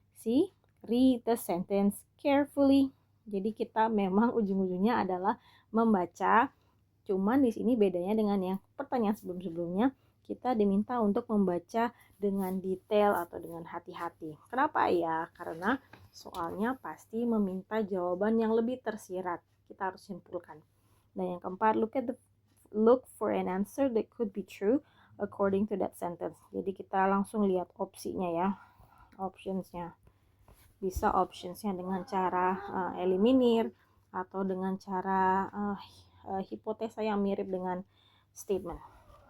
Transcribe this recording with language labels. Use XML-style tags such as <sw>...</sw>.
<en>See, read the sentence carefully.</en> <id>Jadi kita memang ujung-ujungnya adalah membaca. Cuman di sini bedanya dengan yang pertanyaan sebelum-sebelumnya, kita diminta untuk membaca dengan detail atau dengan hati-hati. Kenapa ya? Karena soalnya pasti meminta jawaban yang lebih tersirat. Kita harus simpulkan. Dan yang keempat,</id> <en>look for an answer that could be true according to that sentence.</en> <id>Jadi kita langsung lihat opsinya ya, optionsnya. Bisa optionsnya dengan cara eliminir atau dengan cara hipotesa yang mirip dengan statement.</id>